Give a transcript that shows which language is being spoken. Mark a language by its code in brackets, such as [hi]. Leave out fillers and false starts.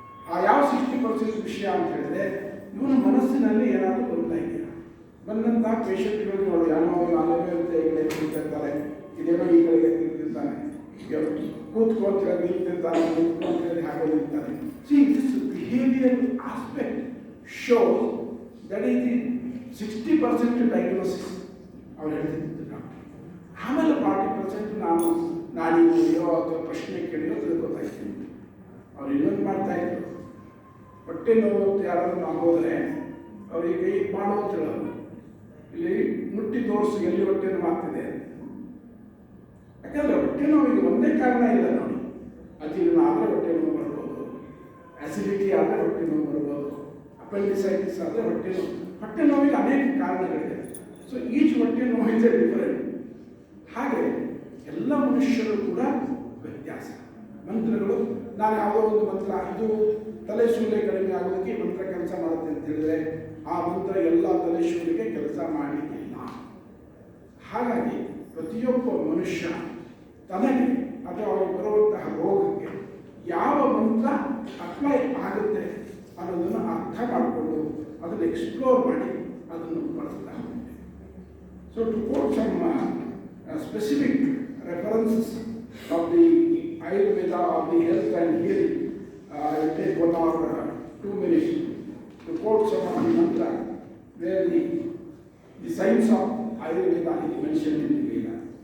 [kn] ಆ ಯಾವ 60% ವಿಷಯ ಅಂತ ಹೇಳಿದ್ರೆ ಇವನ ಮನಸ್ಸಿನಲ್ಲಿ ಏನಾದರೂ ಗೊಂದಲ ಇದೆಯಾ. ಬಂದಂಥ ಪೇಷಂಟ್ಗಳು ನೋಡು, ಏನೋ ನಾಲ್ಕೇ ಇರುತ್ತೆ, ಈ ಕಡೆ ತಿಂತಿರ್ತಾರೆ, ಇದೇನೋ ಈ ಕಡೆಗೆ ತಿಂತಿರ್ತಾನೆ, ಕೂತ್ಕೊಳ್ತೀರ ನಿಂತಿರ್ತಾನೆ, ನಿಂತ್ಕೊಳ್ತೀರ ಹಾಗೆ ನಿಲ್ತಾನೆ. [en] See, this behavioral aspect shows that is the 60% diagnosis. [kn] ಅವ್ರು ಹೇಳ್ತಿದ್ದು ಡಾಕ್ಟರ್. ಆಮೇಲೆ 40% ನಾನು ನಾಡಿ ಕೇಳಿಯೋ ಅಥವಾ ಪ್ರಶ್ನೆ ಕೇಳಿಯೋ ತಿಳ್ಕೊತಾಯಿದ್ದೀನಿ. ಅವ್ರು ಇನ್ನೊಂದು ಮಾಡ್ತಾಯಿದ್ರು, ಹೊಟ್ಟೆ ನೋವು ಅಂತ ಯಾರಾದರೂ ನಾವು ಹೋದರೆ ಅವ್ರಿಗೆ ಕೈ ಮಾಡೋ ಅಂತ ಹೇಳೋದು, ಇಲ್ಲಿ ಮುಟ್ಟಿ ತೋರಿಸು ಎಲ್ಲಿ ಹೊಟ್ಟೆ ನೋವು ಆಗ್ತಿದೆ. ಯಾಕಂದರೆ ಹೊಟ್ಟೆ ನೋವಿಗೆ ಒಂದೇ ಕಾರಣ ಇಲ್ಲ ನೋಡಿ. ಅಜೀರ್ಣ ಆದರೆ ಹೊಟ್ಟೆ ನೋವು ಬರ್ಬೋದು, ಆ್ಯಸಿಡಿಟಿ ಆದರೆ ಹೊಟ್ಟೆ ನೋವು ಬರ್ಬೋದು, ಅಪೆಂಡಿಸೈಟಿಸ್ ಆದರೆ ಹೊಟ್ಟೆ ನೋವು. ಹೊಟ್ಟೆ ನೋವಿಗೆ ಅನೇಕ ಕಾರಣಗಳಿದೆ. [en] so each [kn] ಹೊಟ್ಟೆ ನೋವು [en] Is different. [kn] ಹಾಗೆ ಎಲ್ಲ ಮನುಷ್ಯರು ಕೂಡ ವ್ಯತ್ಯಾಸ. ಮಂತ್ರಗಳು, ನಾನು ಯಾವುದೋ ಒಂದು ಮಂತ್ರ ಇದು ತಲೆ ಶೂಲೆ ಕಡಿಮೆ ಆಗೋದಕ್ಕೆ ಈ ಮಂತ್ರ ಕೆಲಸ ಮಾಡುತ್ತೆ ಅಂತ ಹೇಳಿದರೆ ಆ ಮಂತ್ರ ಎಲ್ಲ ತಲೆ ಶೂಲಿಗೆ ಕೆಲಸ ಮಾಡಲಿಕ್ಕಿಲ್ಲ. ಹಾಗಾಗಿ ಪ್ರತಿಯೊಬ್ಬ ಮನುಷ್ಯ ತನಗೆ ಅಥವಾ ಅವರಿಗೆ ಬರುವಂತಹ ರೋಗಕ್ಕೆ ಯಾವ ಮಂತ್ರ ಅಪ್ಲೈ ಆಗುತ್ತೆ ಅನ್ನೋದನ್ನು ಅರ್ಥ ಮಾಡಿಕೊಂಡು ಅದನ್ನು ಎಕ್ಸ್ಪ್ಲೋರ್ ಮಾಡಿ ಅದನ್ನು ಬಳಸ್ತಾ ಹೋಗ್ತೇವೆ. [en] So to quote some specific references of the Ayurveda of the health and healing, take 1 or 2 minutes to quote some of the mantra where the science of Ayurveda is mentioned in the Veda.